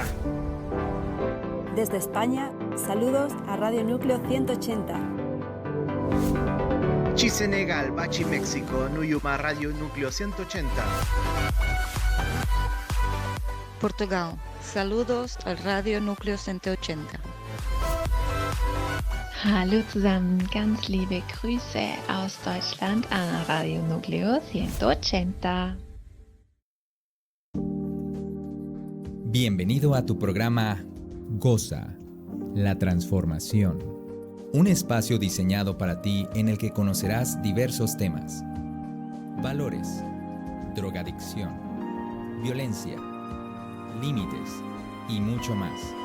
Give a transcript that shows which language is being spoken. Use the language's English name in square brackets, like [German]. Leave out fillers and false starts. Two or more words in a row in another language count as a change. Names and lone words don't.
[Spanish] Desde España, saludos a Radio Núcleo 180. Chisenegal, Bachi, México, Nuyuma, Radio Núcleo 180. Portugal, saludos al Radio Núcleo 180. [German] Hallo zusammen, ganz liebe Grüße aus Deutschland an Radio Núcleo 180. [Spanish] Bienvenido a tu programa Goza, la transformación. Un espacio diseñado para ti en el que conocerás diversos temas: valores, drogadicción, violencia, límites y mucho más.